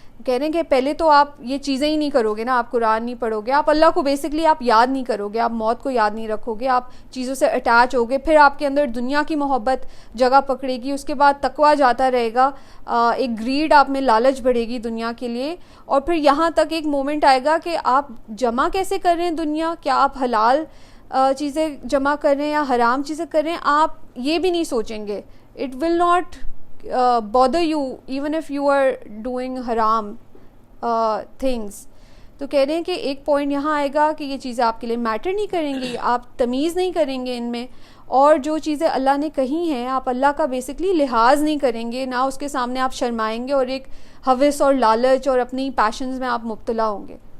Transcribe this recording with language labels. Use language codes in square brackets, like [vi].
[ur] کہہ رہے ہیں کہ پہلے تو آپ یہ چیزیں ہی نہیں کرو گے نا, آپ قرآن نہیں پڑھو گے, آپ اللہ کو بیسکلی آپ یاد نہیں کرو گے, آپ موت کو یاد نہیں رکھو گے, آپ چیزوں سے اٹیچ ہوگے, پھر آپ کے اندر دنیا کی محبت جگہ پکڑے گی, اس کے بعد تقویٰ جاتا رہے گا, ایک گریڈ آپ میں لالچ بڑھے گی دنیا کے لیے, اور پھر یہاں تک ایک مومنٹ آئے گا کہ آپ جمع کیسے کر رہے ہیں دنیا, کیا آپ حلال چیزیں جمع کر رہے ہیں یا حرام چیزیں کر رہے ہیں, آپ یہ بھی نہیں سوچیں گے. [en] It will not bother you even if you are doing haram things. [ur] تو کہہ رہے ہیں کہ ایک پوائنٹ یہاں آئے گا کہ یہ چیزیں آپ کے لیے میٹر نہیں کریں گی, آپ تمیز نہیں کریں گے ان میں, اور جو چیزیں اللہ نے کہی ہیں آپ اللہ کا بیسکلی لحاظ نہیں کریں گے, نہ اس کے سامنے آپ شرمائیں گے, اور ایک ہوس اور لالچ اور اپنی پیشنز میں آپ مبتلا ہوں گے.